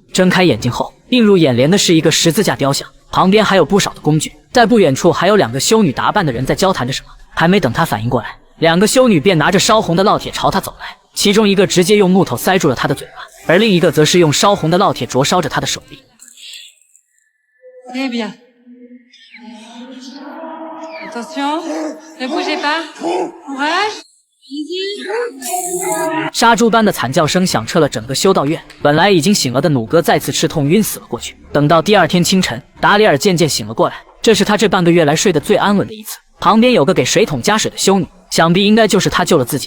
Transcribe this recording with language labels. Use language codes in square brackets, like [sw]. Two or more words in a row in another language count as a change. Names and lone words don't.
[zh] 睁开眼睛后，映入眼帘的是一个十字架雕像，旁边还有不少的工具，在不远处还有两个修女打扮的人在交谈着什么。还没等他反应过来，两个修女便拿着烧红的烙铁朝他走来，其中一个直接用木头塞住了他的嘴巴，而另一个则是用烧红的烙铁灼烧着他的手臂。 [fr] Eh bien. Attention, ne bougez pas. Courage. [zh] 杀猪般的惨叫声响彻了整个修道院，本来已经醒了的弩哥再次吃痛晕死了过去。等到第二天清晨，达里尔渐渐醒了过来，这是他这半个月来睡得最安稳的一次。旁边有个给水桶加水的修女，想必应该就是他救了自己。